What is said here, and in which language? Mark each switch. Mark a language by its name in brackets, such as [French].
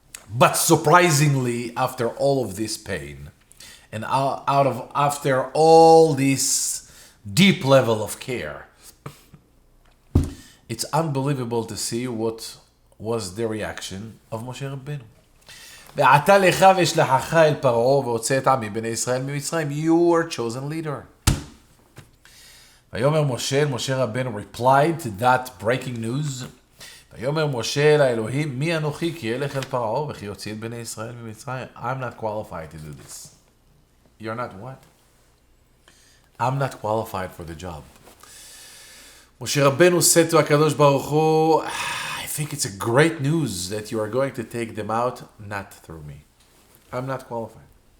[English] But surprisingly, after all of this pain, and after all this deep level of care, it's unbelievable to see what was the reaction of Moshe Rabbeinu. [Hebrew] ועתה לך ואשלחך אל פרעה והוצא את עמי בני ישראל ממצרים. [English] You were chosen leader. [Hebrew] ויאמר [English] משה רבנו replied to that breaking news. [Hebrew] ויאמר משה אל האלוהים, מי אנוכי כי אלך אל פרעה וכי יוציא את בני ישראל ממצרים. [English] I'm not qualified to do this. You're not what? I'm not qualified for the job. Moshe Rabbeinu said to HaKadosh Baruch Hu, I think it's a great news that you are going to take them out, not through me. I'm not qualified.